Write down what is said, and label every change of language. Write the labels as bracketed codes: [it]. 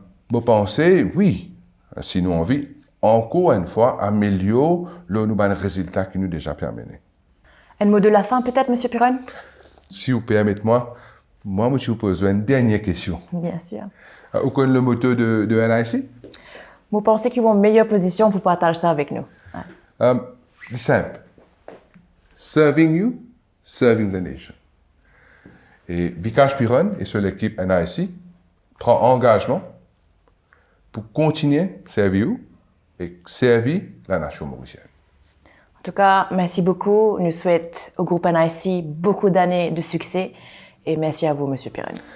[fr] Vous pensez, oui, si nous envie, encore une fois, améliorer le résultat qui nous déjà permis. Un mot de la fin peut-être, M. Piron? Si vous permettez-moi, je vous pose une dernière question. Bien sûr. Vous connaissez le motto de NIC? Vous pensez qu'ils ont une meilleure position pour partager ça avec nous? Ouais. C'est simple. [en] Serving you, serving the nation. [fr] Et Vikash Piron et sur l'équipe NIC prend engagement pour continuer à servir vous et servir la nation mauricienne. En tout cas, merci beaucoup. Nous souhaitons au groupe NIC beaucoup d'années de succès et merci à vous, M. Piron.